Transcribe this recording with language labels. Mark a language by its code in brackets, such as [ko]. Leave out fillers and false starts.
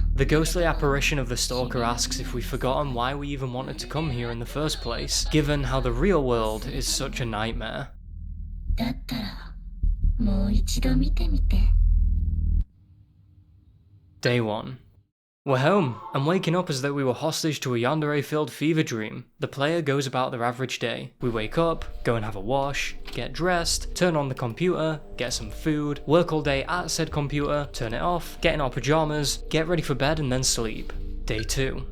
[en] The ghostly apparition of the stalker asks if we've forgotten why we even wanted to come here in the first place, given how the real world is such a nightmare. [ja] だったらもう一度見てみて [en] Day 1. We're home, and waking up as though we were hostage to a yandere-filled fever dream. The player goes about their average day. We wake up, go and have a wash, get dressed, turn on the computer, get some food, work all day at said computer, turn it off, get in our pajamas, get ready for bed and then sleep. Day 2.